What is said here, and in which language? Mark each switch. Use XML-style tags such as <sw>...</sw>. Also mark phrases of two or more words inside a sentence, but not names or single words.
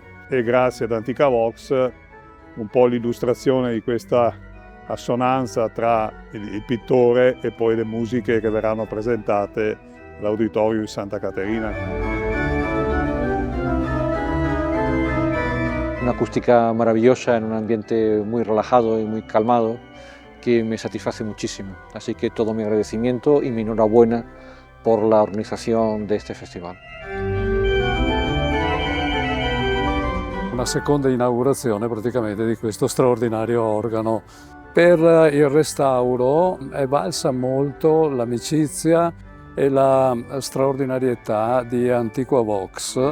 <it>E grazie ad Antica Vox un po' l'illustrazione di questa assonanza tra il pittore e poi le musiche che verranno presentate all'Auditorium di Santa Caterina.</it> <es>Una acústica maravillosa en un ambiente muy relajado y muy calmado que me satisface muchísimo. Así que todo mi agradecimiento y mi enhorabuena por la organización de este festival.</es> <it>Una seconda inaugurazione praticamente di questo straordinario organo. Per il restauro è valsa molto l'amicizia e la straordinarietà di Antiqua Vox.</it>